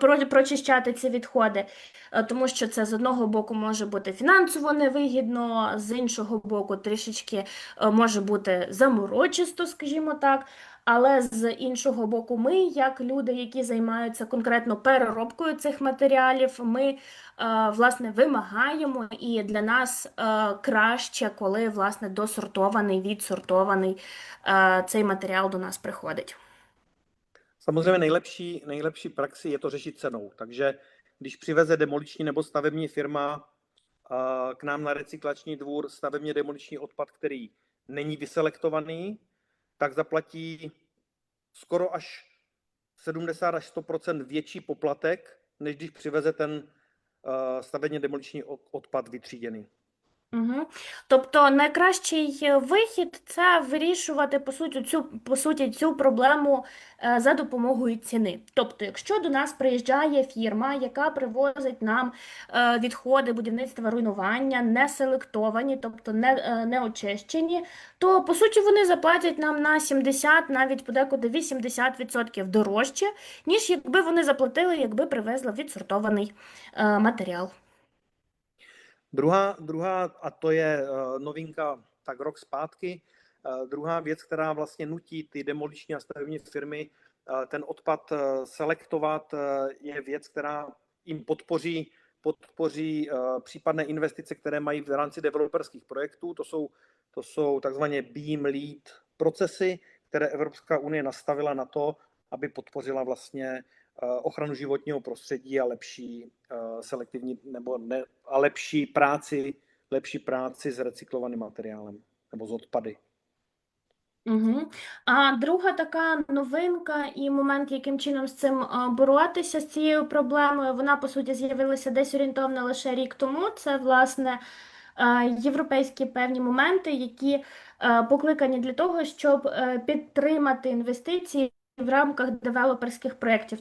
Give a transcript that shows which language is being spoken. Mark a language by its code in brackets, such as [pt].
[uk] прочищати ці відходи, тому що це з одного боку може бути фінансово невигідно, з іншого боку трішечки може бути заморочисто, скажімо так, але з іншого боку ми, як люди, які займаються конкретно переробкою цих матеріалів, ми, власне, вимагаємо, і для нас краще, коли, власне, досортований, відсортований цей матеріал до нас приходить. [cs] Samozřejmě nejlepší praxi je to řešit cenou. Takže když přiveze demoliční nebo stavební firma k nám na recyklační dvůr stavebně demoliční odpad, který není vyselektovaný, tak zaplatí skoro až 70 až 100% větší poplatek, než když přiveze ten stavebně demoliční odpad vytříděný. Угу. [uk] Тобто найкращий вихід – це вирішувати, по суті, цю проблему за допомогою ціни. Тобто, якщо до нас приїжджає фірма, яка привозить нам відходи будівництва руйнування, не селектовані, тобто не очищені, то, по суті, вони заплатять нам на 70, навіть подекуди 80% дорожче, ніж якби вони заплатили, якби привезли відсортований матеріал. [cs] Druhá, a to je novinka tak rok zpátky, druhá věc, která vlastně nutí ty demoliční a stavební firmy ten odpad selektovat, je věc, která jim podpoří případné investice, které mají v rámci developerských projektů. To jsou takzvané beam lead procesy, které Evropská unie nastavila na to, aby podpořila vlastně ochranu životního prostředí a lepší selektivní nebo ne, a lepší práci s recyklovaným materiálem nebo z odpady. Угу. [uk] А друга така новинка і момент, яким чином з цим боротися, з цією проблемою, вона, по суті, з'явилася десь орієнтовно лише рік тому. Це, власне, європейські певні моменти, які покликані для того, щоб підтримати інвестиції в рамках девелоперських проєктів.